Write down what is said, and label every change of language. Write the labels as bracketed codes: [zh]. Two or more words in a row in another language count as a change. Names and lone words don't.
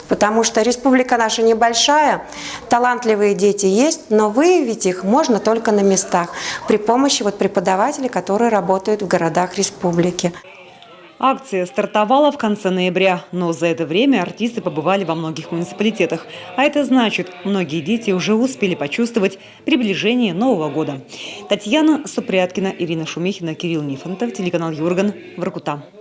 [ru] Потому что республика наша небольшая, талантливые дети есть, но выявить их можно только на местах при помощи преподавателей, которые работают в городах республики. Акция стартовала в конце ноября, но за это время артисты побывали во многих муниципалитетах. А это значит, многие дети уже успели почувствовать приближение Нового года. Татьяна Супряткина, Ирина Шумихина, Кирилл Нифонтов, телеканал Юрган, Воркута.